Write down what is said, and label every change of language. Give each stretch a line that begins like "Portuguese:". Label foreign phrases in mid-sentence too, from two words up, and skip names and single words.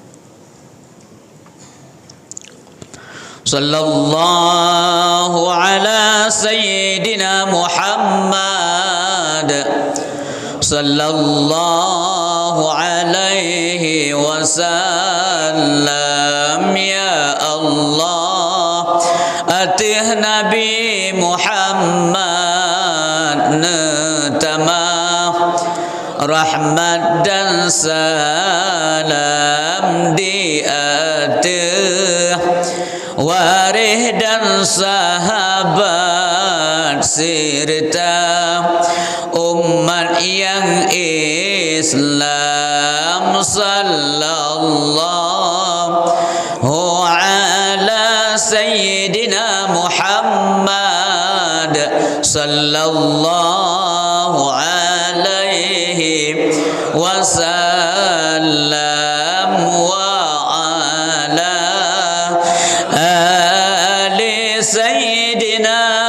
Arabic: صلى الله على سيدنا محمد صلى الله عليه وسلم. يا الله
Malay: atih Nabi Muhammad tamam rahmat dan salam di atih warih dan sahabat serta umat yang Islam.
Arabic: صلى الله على سيدنا محمد صلى الله عليه وسلم وعلى آل سيدنا